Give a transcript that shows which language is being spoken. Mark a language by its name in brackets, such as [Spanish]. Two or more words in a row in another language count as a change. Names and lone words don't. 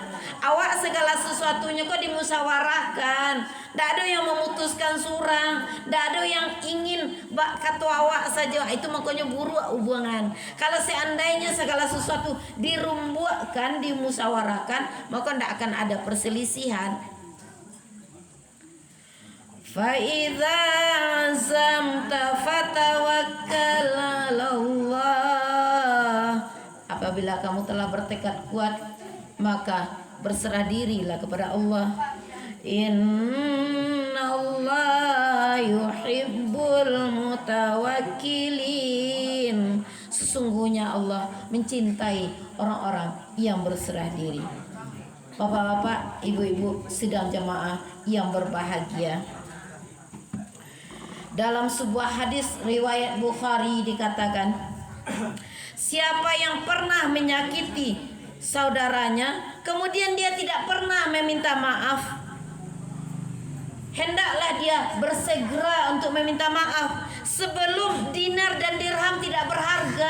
[Indonesian] Awak segala sesuatunya kok dimusyawarahkan. Tidak ada yang memutuskan surang, tidak ada yang ingin kata awak saja. Itu makanya buruk hubungan. Kalau seandainya segala sesuatu dirumbukan, dimusyawarahkan, maka tidak akan ada perselisihan. [Arabic] فإذا عزمت فتوكل على الله. [Indonesian] Apabila kamu telah bertekad kuat, maka berserah dirilah kepada Allah. [Arabic] إن الله يحب المتوكلين. [Indonesian] Sesungguhnya Allah mencintai orang-orang yang berserah diri. Bapak-bapak, ibu-ibu sidang jamaah yang berbahagia. Dalam sebuah hadis riwayat Bukhari dikatakan, siapa yang pernah menyakiti saudaranya kemudian dia tidak pernah meminta maaf, hendaklah dia bersegera untuk meminta maaf sebelum dinar dan dirham tidak berharga.